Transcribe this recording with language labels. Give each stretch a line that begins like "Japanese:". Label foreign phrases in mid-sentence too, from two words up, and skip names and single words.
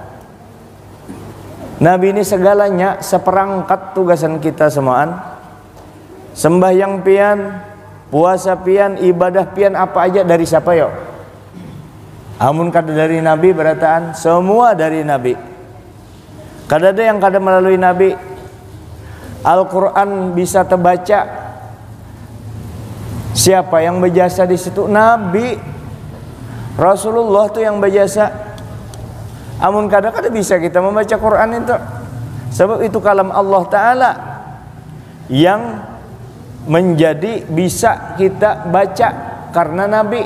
Banjar: Nabi ini segalanya, seperangkat tugasan kita semuaan. Sembahyang pian, puasa pian, ibadah pian, apa aja dari siapa yo? Amun kada dari Nabi berataan semua dari Nabi. Kada ada yang kada melalui Nabi.
Indonesian: Al-Quran bisa terbaca, siapa yang berjasa di situ? Nabi, Rasulullah tuh yang berjasa.
Banjar: Amun kada bisa kita membaca Quran itu, sebab itu kalam Allah Ta'ala yang menjadi bisa kita baca karena Nabi.